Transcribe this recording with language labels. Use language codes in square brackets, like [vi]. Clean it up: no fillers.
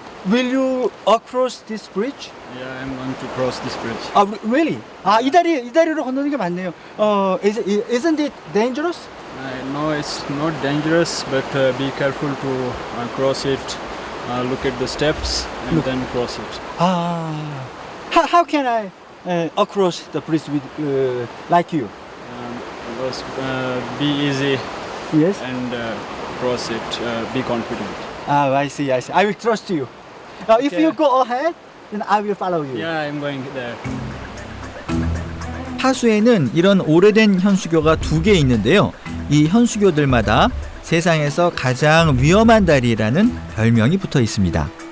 [en] Will you across this bridge? Yeah, I'm going to cross this bridge. Really? [ko] 이 다리로 건너는 게 맞네요. [en] Isn't it dangerous? No, it's not dangerous, but be careful to cross it. Look at the steps and then cross it. How can I across the bridge with like you? Because be easy Yes. and cross it. Be confident. I see. I will trust you. If Okay. you go ahead, then I will follow you. Yeah, I'm going there. [ko] 파수에는 이런 오래된 현수교가 2개 있는데요. 이 현수교들마다 세상에서 가장 위험한 다리라는 별명이 붙어 있습니다.